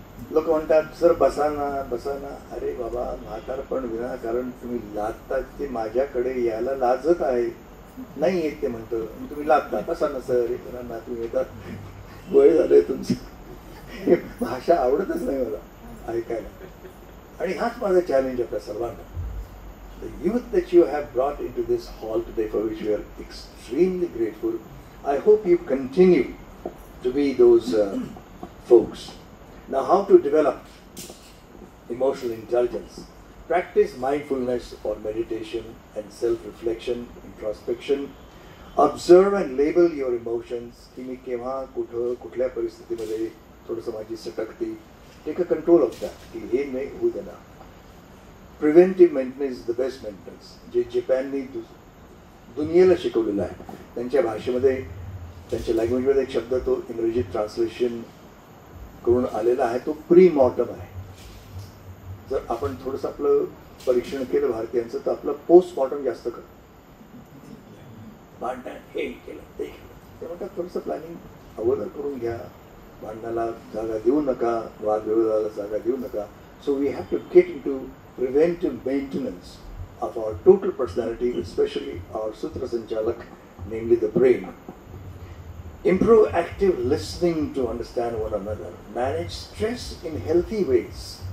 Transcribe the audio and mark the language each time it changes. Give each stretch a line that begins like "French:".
Marathi: लोक म्हणतात सर बसा ना बसा ना. अरे बाबा, म्हातारपण विनाकारण तुम्ही लादतात ते माझ्याकडे यायला लाजत आहे. नाही येत ते म्हणतं, तुम्ही लादता. बसा ना सर, हे ना तुम्ही येतात, वय झालंय तुमचं. भाषा आवडतच नाही मला ऐकायला. आणि हाच माझा चॅलेंज आपल्या सर्वांना.
English: The youth that you have brought into this hall today, for which we are extremely grateful, I hope you continue to be those folks. Now, how to develop emotional intelligence? Practice mindfulness or meditation and self-reflection, introspection. Observe and label your emotions.
Marathi: की मी केव्हा कुठं कुठल्या परिस्थितीमध्ये थोडंसं माझी सटकती.
English: Take a control of that.
Marathi: की हे नाही होऊ देणार.
English: Preventive maintenance is the best maintenance.
Marathi: जे जपाननी दुनियेला शिकवलेलं आहे. त्यांच्या भाषेमध्ये, त्यांच्या लँग्वेजमध्ये एक शब्द तो इंग्रजीत ट्रान्सलेशन करून आलेला आहे, तो प्री मॉर्टम आहे. जर आपण थोडंसं आपलं परीक्षण केलं भारतीयांचं, तर आपलं पोस्ट मॉर्टम जास्त करतो. भांडण हे केलं ते केलं, ते म्हणतात थोडंसं प्लॅनिंग अगोदर करून घ्या. भांडणाला जागा देऊ नका, वादविवादाला जागा देऊ नका.
English: So we have to get in to preventive maintenance of our total personality, especially our Sutra Sanchalak, namely the brain. Improve active listening to understand one another. Manage stress in healthy ways.